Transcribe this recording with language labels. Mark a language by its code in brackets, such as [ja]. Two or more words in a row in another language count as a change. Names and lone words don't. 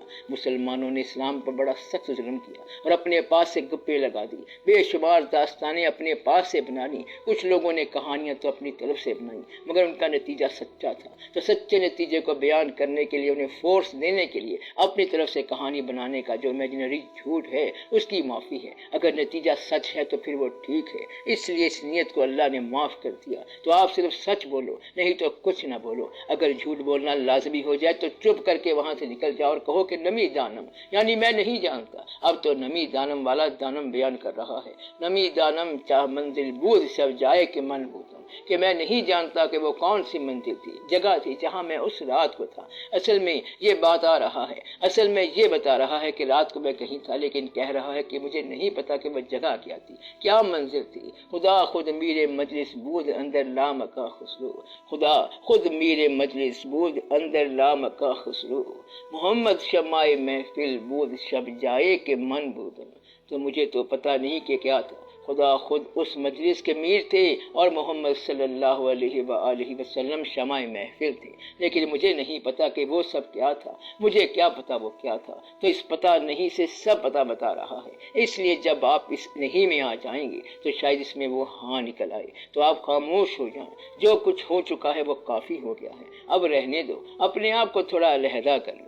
[ur] مسلمانوں نے اسلام پر بڑا سخت ظلم کیا اور اپنے پاس سے گپے لگا دی، بے شمار داستانیں اپنے پاس سے بنا لی، کچھ لوگوں نے کہانیاں تو اپنی طرف سے بنائی، مگر ان کا نتیجہ سچا تھا، تو سچے نتیجے کو بیان کرنے کے لیے، انہیں فورس دینے کے لیے اپنی طرف سے کہانی بنانے کا جو امیجنری جھوٹ ہے اس کی معافی ہے۔ اگر نتیجہ سچ ہے تو پھر وہ ٹھیک ہے، اس لیے اس نیت کو اللہ نے معاف کر دیا، تو آپ صرف سچ بولو، نہیں تو کچھ نہ بولو۔ اگر جھوٹ بولنا لازمی ہو جائے تو چپ کر کے وہاں سے نکل جاؤ اور کہو کہ [fa] نمی دانم، [ur] یعنی میں نہیں جانتا۔ اب تو [fa] نمی دانم [ur] والا دانم بیان کر رہا ہے، [fa] نمی دانم چاہ منزل بود شب جائے کہ من بودم، [ur] کہ میں نہیں جانتا کہ وہ کون سی منزل تھی، جگہ تھی جہاں میں اس رات کو تھا۔ اصل میں یہ بات آ رہا ہے، اصل میں یہ بتا رہا ہے کہ رات کو میں کہیں تھا، لیکن کہہ رہا ہے کہ مجھے نہیں پتا کہ وہ جگہ کیا تھی، کیا منزل تھی۔ [fa] خدا خود میرے مجلس بود اندر لامکا خسرو، خدا خود میرے مجلس بود اندر لامکا خسرو، محمد شمع محفل بود شب جائے کہ من بودم، [ur] تو مجھے تو پتہ نہیں کہ کیا تھا، خدا خود اس مجلس کے میر تھے اور محمد [ar] صلی اللہ علیہ وآلہ وسلم [ur] شمع محفل تھے، لیکن مجھے نہیں پتا کہ وہ سب کیا تھا، مجھے کیا پتا وہ کیا تھا۔ تو اس پتہ نہیں سے سب پتہ بتا رہا ہے، اس لیے جب آپ اس نہیں میں آ جائیں گے تو شاید اس میں وہ ہاں نکل آئے، تو آپ خاموش ہو جائیں، جو کچھ ہو چکا ہے وہ کافی ہو گیا ہے، اب رہنے دو، اپنے آپ کو تھوڑا علیحدہ کر لو۔